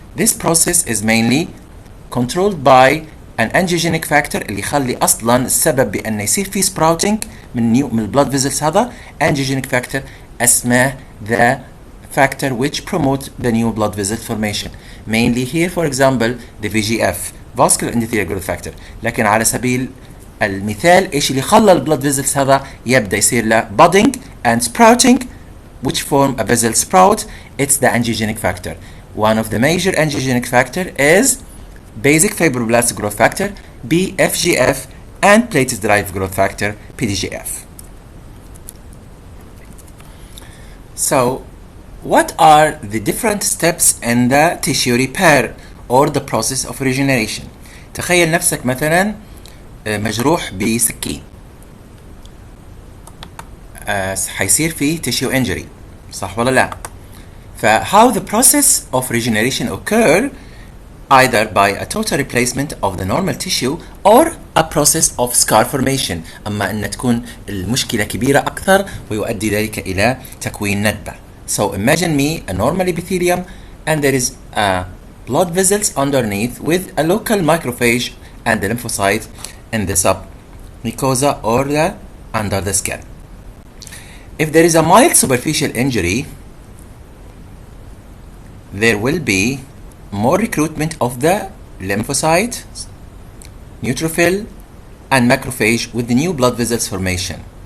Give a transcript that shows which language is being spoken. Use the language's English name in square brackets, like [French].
[English] This process is mainly controlled by an angiogenic factor [Arabic] اللي يخلي أصلا السبب بأن يصير في [English] sprouting من blood vessels هذا angiogenic factor اسمه the factor which promote the new blood vessel formation. Mainly here for example the VGF vascular endothelial growth factor. [Arabic] لكن على سبيل المثال ايش اللي خلى البلد فيزلز هذا يبدا يصير له [English] budding and sprouting which form a vessel sprout. It's the angiogenic factor. One of the major angiogenic factor is basic fibroblast growth factor BFGF and platelet derived growth factor PDGF. So what are the different steps in the tissue repair or the process of regeneration? [Arabic] تخيل نفسك مثلا مجروح بسكين، حيصير فيه [English] tissue injury، [Arabic] صح ولا لا؟ [English] how the process of regeneration occur either by a total replacement of the normal tissue or a process of scar formation. [Arabic] أما أن تكون المشكلة كبيرة أكثر ويؤدي ذلك إلى تكوين ندبة. [English] So imagine me a normal epithelium and there is a blood vessels underneath with a local macrophage and the lymphocyte in the submucosa or the under the skin. If there is a mild superficial injury, there will be more recruitment of the lymphocyte, neutrophil, and macrophage with the new blood vessels formation.